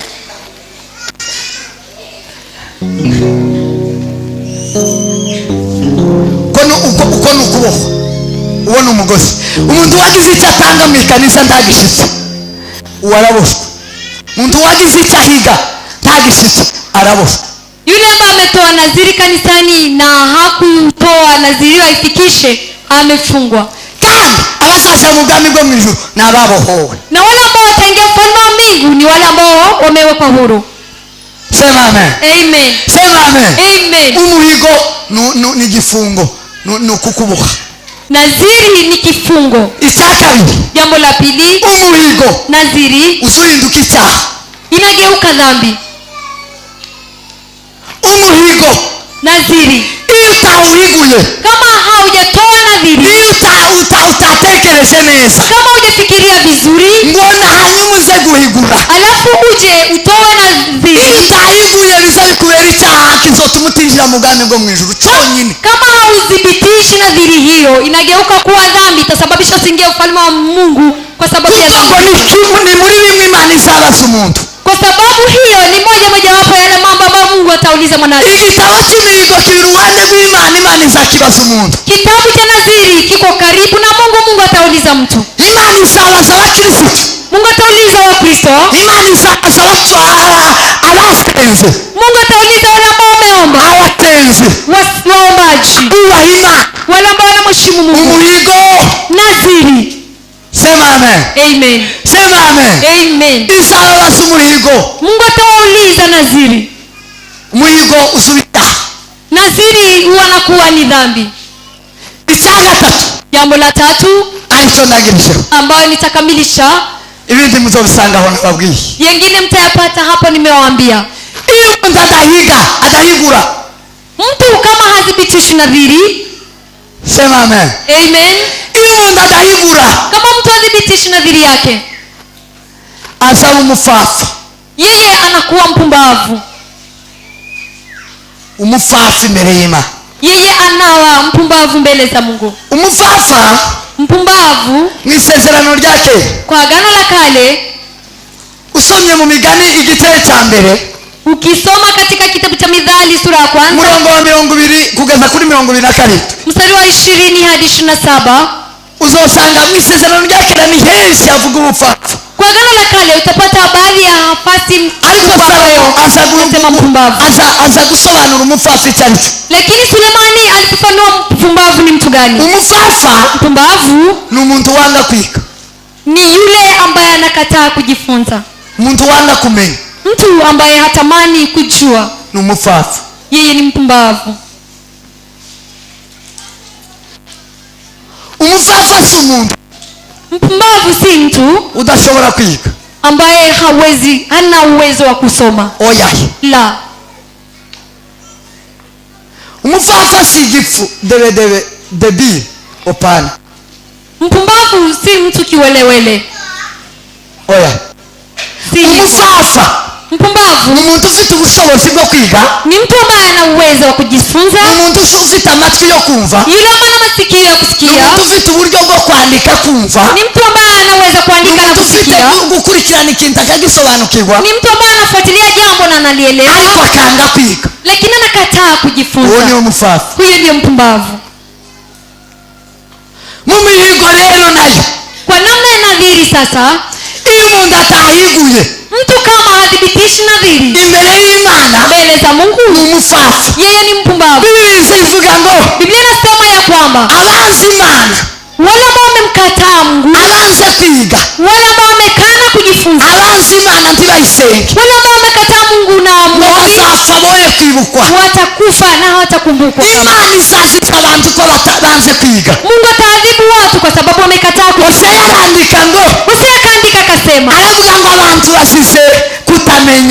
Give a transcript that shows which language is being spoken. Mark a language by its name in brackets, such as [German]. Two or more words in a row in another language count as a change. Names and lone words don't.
[Rundi] uko ni ukuboha, uwo ni umugozi. Umuntu wagize icyo atanga mu ikanisa ntagishitse waraboshwe, umuntu wagize icyo ahiga ntagishitse araboshwe. [Swahili] Yule ambaye ametoa nadhiri kanisani na hakutoa nadhiri waifikishe amefungwa. [Rundi] Kandi abazaza mu bwami bwo mu ijuru ni ababohowe, [Swahili] Na wale ambao wataingia ufalme wa mbingu ni wale ambao wamewekwa huru. sema amen, Amen. sema amen. Amen. [Rundi] Umuhigo ni igifungo, ni ukukuboha. [Swahili] Nadhiri ni kifungo. [Rundi] Icya kabiri, [Swahili] Jambo la pili, [Rundi] umuhigo [Swahili] nadhiri [Rundi] uzuhinduka icyaha. [Swahili] inageuka dhambi. [Rundi] Umuhigo [Swahili] Nadhiri [Rundi] iyo utawuhiguye, [Swahili] kama haujatoa nadhiri, [Rundi] iyo utatekereje neza [Swahili] kama hujafikiria vizuri, [Rundi] ngona hanyuma uze guhigura, [Swahili] alafu uje utoe iyo nadhiri, [Rundi] utahiguye biza bikubera icyaha kizotuma utinjira mu bwami bwo mu ijuru cyonyine. [Swahili] kama haudhibitishi nadhiri hiyo, inageuka kuwa dhambi, itasababisha usiingie ufalme wa Mungu kwa sababu ya [Rundi] kuko [Swahili] dhambi. [Rundi] ni muri bimwe Imana izabaza umuntu. [Swahili] Kwa sababu hiyo ni mojawapo ya yale mambo ambayo Mungu atauliza mwanadamu. [Rundi] Igitabo cy'imihigo kiri iruhande rw'Imana, Imana izakibaza umuntu. [Swahili] Kitabu cha nadhiri kiko karibu na Mungu, Mungu atauliza mtu. [Rundi] Imana izabaza abakirisitu, [Swahili] Mungu atauliza Wakristo, [Rundi] Imana izabaza abasenze, [Swahili] Mungu atauliza wale ambao wameomba, [Rundi] abatenze, [Swahili] waombaji, [Rundi] bubaha Imana. [Swahili] wale ambao wanamheshimu Mungu. [Rundi] Umuhigo, [Swahili] Nadhiri. sema amen, Amen. sema amen. Amen. [Rundi] Izababaza umuhigo, [Swahili] Mungu atawauliza nadhiri. [Rundi] umuhigo usubita. [Swahili] Nadhiri wanakuwa ni dhambi. [Rundi] Icya gatatu, [Swahili] Jambo la tatu [Rundi] aricyo ndangirijeho, [Swahili] ambayo nitakamilisha, [Rundi] ibindi muzobisanga aho nababwiye. [Swahili] yengine mtayapata hapo nimewaambia. [Rundi] Iyo umuntu adahigura, [Swahili] Mtu kama hadhibitishi nadhiri, sema amen. amen, [Rundi] Iyo umuntu adahigura [Swahili] kama mtu hadhibitishi nadhiri yake, [Rundi] azaba umufafa, [Swahili] yeye anakuwa mpumbavu. [Rundi] Umufafa imbere y'Imana. [Swahili] Yeye anawa mpumbavu mbele za Mungu. [Rundi] Umufafa [Swahili] Mpumbavu [Rundi] mu isezerano rya kera, [Swahili] kwa Agano la Kale, [Rundi] usomye mu Migani igice cya mbere, [Swahili] ukisoma katika kitabu cha Mithali sura ya kwanza [Rundi] murongo wa 20 kugeza kuri 27, [Swahili] mstari wa 20 hadi 27, [Rundi] uzosanga mu isezerano rya kera ni henshi avuga ubufafa. [Swahili] kwa Agano la Kale utapata baadhi ya nafasi [Rundi] Ariko Salomo [Swahili] anasema mpumbavu. [Rundi] aza gusobanura umufafa icyo ari cyo. [Swahili] Lakini Sulemani alifafanua mpumbavu ni mtu gani. [Rundi] Umufafa [Swahili] Mpumbavu [Rundi] ni umuntu wanga kwiga, [Swahili] ni yule ambaye anakataa kujifunza, [Rundi] umuntu wanga kumenya, [Swahili] mtu ambaye hatamani kujua, [Rundi] ni umufafa. [Swahili] yeye ni mpumbavu. [Rundi] Umufafa si umuntu [Swahili] Mpumbavu si mtu [Rundi] udashobora kwiga, [Swahili] ambaye hana uwezo wa kusoma. [Rundi] oyaye. [Swahili] La, [Rundi] Umufafa si igifu debi opana, [Swahili] mpumbavu si mtu kiwelewele. [Rundi] oya. [Swahili] Si hivyo. [Rundi] Umufafa [Swahili] Mpumbavu [Rundi] ni umuntu ufite ubushobozi bwo kwiga, [Swahili] ni mtu ambaye ana uwezo wa kujifunza, [Rundi] ni umuntu ufite amatwi yo kumva, [Swahili] yule ambaye ana masikio ya ni kusikia, [Rundi] umuntu ufite uburyo bwo kwandika kumva, [Swahili] ni mtu ambaye anaweza ni kuandika na [Rundi] umuntu ufite [Swahili] kusikia, [Rundi] gukurikirana ikintu akagisobanukirwa, [Swahili] ni mtu ambaye anafuatilia jambo na [Rundi] ariko [Swahili] analielewa, [Rundi] akanga kwiga. [Swahili] lakini anakataa [Rundi] Uwo ni [Swahili] kujifunza. [Rundi] umufafa. [Swahili] Huyo ndio mpumbavu. [Rundi] Mu mihigo rero nayo, [Swahili] Kwa namna ya nadhiri sasa, [Rundi] iyo umuntu atahiguye [Swahili] mtu kama hadhibitishi nadhiri [Rundi] imbere y'Imana [Swahili] mbele za Mungu, [Rundi] ni umufafa. [Swahili] yeye ni mpumbavu. [Rundi] Bibiliya ivuga ngo [Swahili] Biblia inasema ya kwamba [Rundi] abanzi Imana, [Swahili] wale ambao wamemkataa Mungu, [Rundi] abanze kwiga, [Swahili] wale ambao wamekana kujifunza, [Rundi] abanzi Imana ntibayisenge, [Swahili] wale ambao wamekataa Mungu na [Rundi] ngo [Swahili] Mungu [Rundi] bazapfa boye kwibukwa. [Swahili] watakufa na hawatakumbukwa. [Rundi] Imana isaziza abantu ko banze kwiga. [Swahili] Mungu ataadhibu watu kwa sababu wamekataa Hosea kujifunza. [Rundi] arandika ngo, [Swahili] Hosea akaandika akasema, [Rundi] aravuga ngo abantu basize kutamenya,